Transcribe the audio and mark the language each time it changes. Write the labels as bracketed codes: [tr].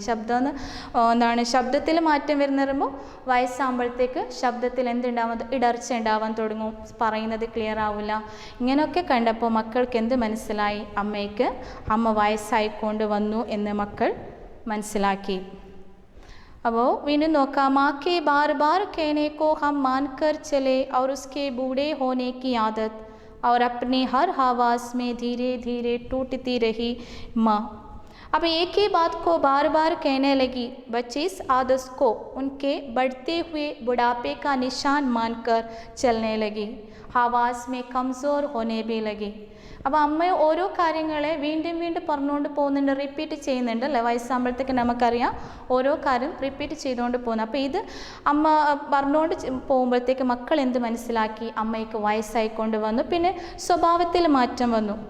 [ml] ശബ്ദം എന്താണ്? ശബ്ദത്തിൽ മാറ്റം വരുന്ന പറയുമ്പോൾ വയസ്സാകുമ്പോഴത്തേക്ക് ശബ്ദത്തിൽ ഇടർച്ച ഉണ്ടാവാൻ തുടങ്ങും, പറയുന്നത് ക്ലിയർ ആവില്ല. ഇങ്ങനെയൊക്കെ കണ്ടപ്പോൾ മക്കൾക്ക് എന്ത് മനസ്സിലായി? അമ്മ വയസ്സായിക്കൊണ്ട് വന്നു എന്ന് മക്കൾ മനസ്സിലാക്കി. അപ്പോൾ വീണ്ടും നോക്കാം. [hi] माँ के बार बार कहने को हम मान कर चले और उसके बूढ़े होने की आदत और अपनी हर आवाज़ में धीरे धीरे टूटती रही माँ. अब एक ही बात को बार बार कहने लगी. बच्चे इस आदत को उनके बढ़ते हुए बुढ़ापे का निशान मानकर चलने लगी. आवाज़ में कमज़ोर होने भी लगी. [ml] അപ്പോൾ അമ്മ ഓരോ കാര്യങ്ങളെ വീണ്ടും പറഞ്ഞുകൊണ്ട് പോകുന്നുണ്ട്, റിപ്പീറ്റ് ചെയ്യുന്നുണ്ട്, അല്ലേ? വയസ്സാകുമ്പോഴത്തേക്ക് നമുക്കറിയാം ഓരോ കാര്യം റിപ്പീറ്റ് ചെയ്തുകൊണ്ട് പോകുന്നു. അപ്പോൾ ഇത് അമ്മ പറഞ്ഞുകൊണ്ട് പോകുമ്പോഴത്തേക്ക് മക്കൾ എന്ത് മനസ്സിലാക്കി? അമ്മയ്ക്ക് വയസ്സായിക്കൊണ്ട് വന്നു. പിന്നെ സ്വഭാവത്തിൽ മാറ്റം വന്നു.